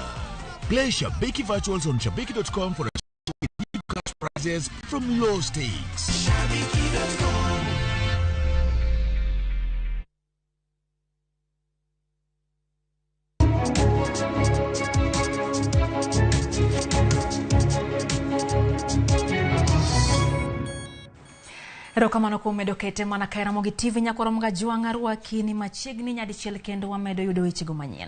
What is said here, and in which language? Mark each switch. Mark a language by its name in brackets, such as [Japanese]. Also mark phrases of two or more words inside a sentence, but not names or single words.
[English] Play Shabiki Virtuals on Shabiki.com for deep cash prizes from low stakes. Shabiki.com. [Luo (Kenya and Tanzania)] Erokamano kuom medo kete mana kae Ramogi TV nyakoro mga juanga ruakini machiegni nyadichiel kendo wamedo yudo wechego manyien.